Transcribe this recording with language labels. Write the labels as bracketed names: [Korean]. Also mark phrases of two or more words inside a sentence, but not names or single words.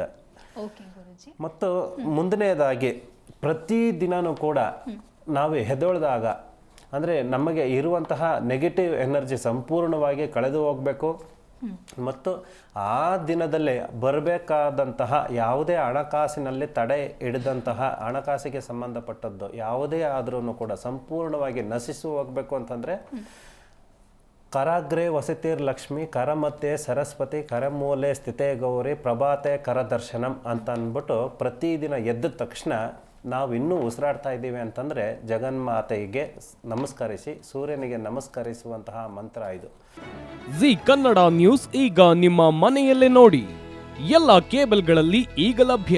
[Kannada] ಮತ್ತು ಮುಂದನೆಯದಾಗಿ ಪ್ರತಿದಿನವೂ ಕೂಡ ನಾವು ಹೆದೊಳ್ದಾಗ, ಅಂದರೆ ನಮಗೆ ಇರುವಂತಹ [English] negative energy [Kannada] ಸಂಪೂರ್ಣವಾಗಿ ಕಳೆದು ಹೋಗಬೇಕು ಮತ್ತು ಆ ದಿನದಲ್ಲೇ ಬರಬೇಕಾದಂತಹ ಯಾವುದೇ ಹಣಕಾಸಿನಲ್ಲಿ ತಡೆ ಹಿಡಿದಂತಹ ಹಣಕಾಸಿಗೆ ಸಂಬಂಧಪಟ್ಟದ್ದು ಯಾವುದೇ ಆದ್ರೂ ಕೂಡ ಸಂಪೂರ್ಣವಾಗಿ ನಶಿಸಿ ಹೋಗಬೇಕು ಅಂತಂದರೆ [Sanskrit] ಕರಾಗ್ರೆ ವಸತಿರ್ ಲಕ್ಷ್ಮಿ, ಕರಮಧ್ಯೆ ಸರಸ್ವತಿ, ಕರಮೂಲೆ ಸ್ಥಿತೇ ಗೌರಿ, ಪ್ರಭಾತೆ ಕರದರ್ಶನಂ [Kannada] ಅಂತ ಅಂದ್ಬಿಟ್ಟು ಪ್ರತಿದಿನ ಎದ್ದ ತಕ್ಷಣ ನಾವು ಇನ್ನೂ ಉಸಿರಾಡ್ತಾ ಇದ್ದೀವಿ ಅಂತಂದರೆ ಜಗನ್ಮಾತೆಗೆ ನಮಸ್ಕರಿಸಿ, ಸೂರ್ಯನಿಗೆ ನಮಸ್ಕರಿಸುವಂತಹ ಮಂತ್ರ ಇದು. ಜಿ ಕನ್ನಡ ನ್ಯೂಸ್ ಈಗ ನಿಮ್ಮ ಮನೆಯಲ್ಲೇ ನೋಡಿ. ಎಲ್ಲ ಕೇಬಲ್ಗಳಲ್ಲಿ ಈಗ ಲಭ್ಯ.